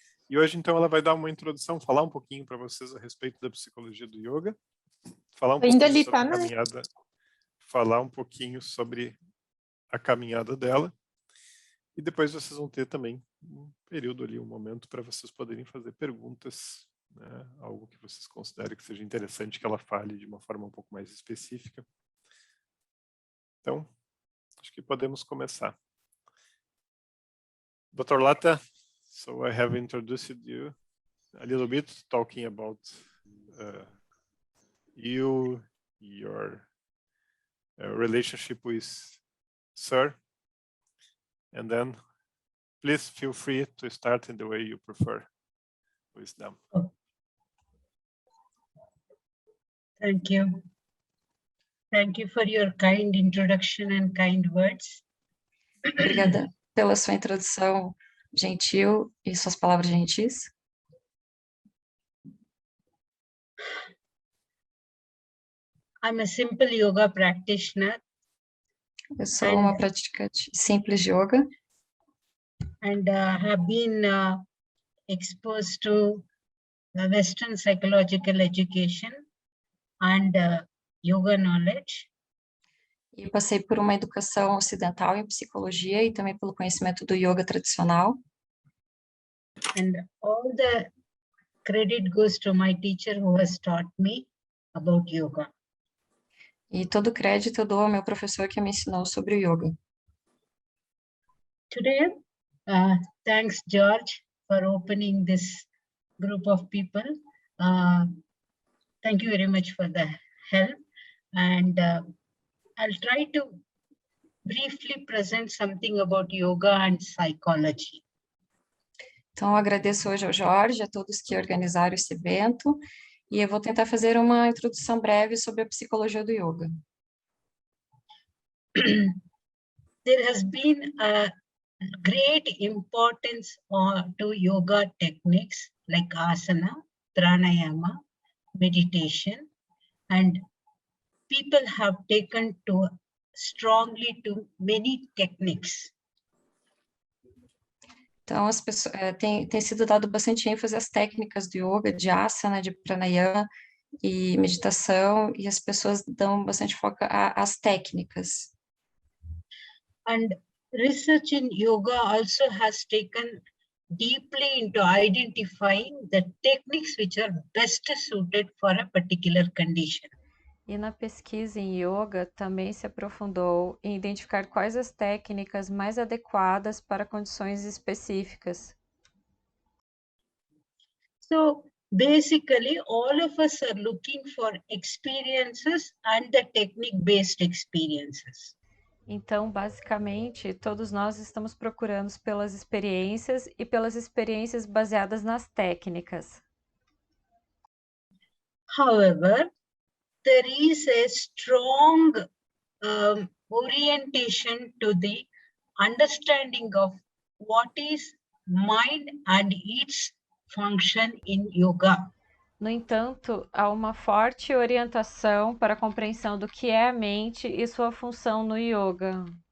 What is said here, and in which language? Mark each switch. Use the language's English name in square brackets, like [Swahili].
[Portuguese] E hoje, então, ela vai dar uma introdução, falar um pouquinho para vocês a respeito da psicologia do yoga, falar um pouquinho sobre a caminhada, falar um pouquinho sobre a caminhada dela, e depois vocês vão ter também um período ali, um momento para vocês poderem fazer perguntas, né, algo que vocês considerem que seja interessante que ela fale de uma forma um pouco mais específica. Então, acho que podemos começar. [English] Dr. Latha, so I have introduced you a little bit, talking about you, your relationship with Sir, and then please feel free to start in the way you prefer with them. Thank you. Thank you for your kind introduction and kind words. [Portuguese] Obrigada pela sua introdução gentil e suas palavras gentis. [English] I'm a simple yoga practitioner. [Portuguese] Eu sou uma praticante simples de yoga. [English] And have been exposed to the Western psychological education and yoga knowledge. [Portuguese] E passei por uma educação ocidental em psicologia e também pelo conhecimento do yoga tradicional. [English] And all the credit goes to my teacher who has taught me about yoga. [Portuguese] E todo o crédito eu dou ao meu professor que me ensinou sobre o yoga. [English] Today, thanks Jorge for opening this group of people. Thank you very much for the help. And I'll try to briefly present something about yoga and psychology. [Portuguese] Então, eu agradeço hoje ao Jorge, a todos que organizaram esse evento, e eu vou tentar fazer uma introdução breve sobre a psicologia do yoga. [English] There has been a great importance to yoga techniques like asana, pranayama, meditation, and people have taken to strongly to many techniques. [Portuguese] Então, as pessoas tem sido dado bastante ênfase às técnicas do yoga, de asana, de pranayama e meditação, e as pessoas dão bastante foco às técnicas. [English] And research in yoga also has taken deeply into identifying the techniques which are best suited for a particular condition. [Portuguese] E na pesquisa em yoga também se aprofundou em identificar quais as técnicas mais adequadas para condições específicas. [English] So basically, all of us are looking for experiences and the technique-based experiences. [Portuguese] Então, basicamente, todos nós estamos procurando pelas experiências e pelas experiências baseadas nas técnicas. [English] However, there is a strong orientation to the understanding of what is mind and its function in yoga. [Portuguese] No entanto, há uma forte orientação para a compreensão do que é a mente e sua função no yoga.